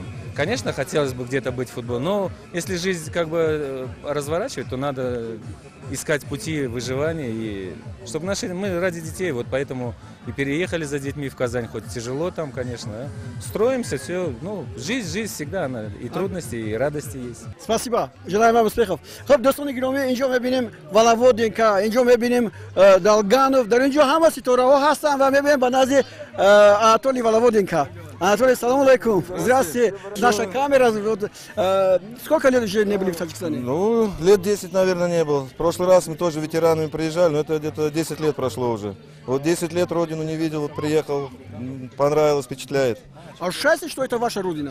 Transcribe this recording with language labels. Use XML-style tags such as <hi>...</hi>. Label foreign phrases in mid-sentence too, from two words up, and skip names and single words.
<ru>Конечно, хотелось бы где-то быть в футболе, но если жизнь как бы разворачивать, то надо искать пути выживания. И чтобы мы ради детей, вот поэтому и переехали за детьми в Казань, хоть тяжело там, конечно. А? Строимся, все. Ну, жизнь всегда, она и трудности, и радости есть. Спасибо. Желаем вам успехов.</ru> <tg>خب دوستان گرامی اینجا می‌بینیم ولوودینکا، اینجا می‌بینیم دالگانوف، در اینجا همه ستاره‌ها هستن و می‌بینیم به نزد آناتولی ولوودینکا.</tg> <ru>Анатолий,</ru> <ar>سلام عليكم.</ar> <ru>Здравствуйте. Наша камера. Сколько лет уже не были в Таджикистане? Ну, лет 10, наверное, не был. В прошлый раз мы тоже ветеранами приезжали, но это где-то 10 лет прошло уже. Вот 10 лет родину не видел, вот приехал, понравилось, впечатляет. А счастье, что это ваша родина?</ru>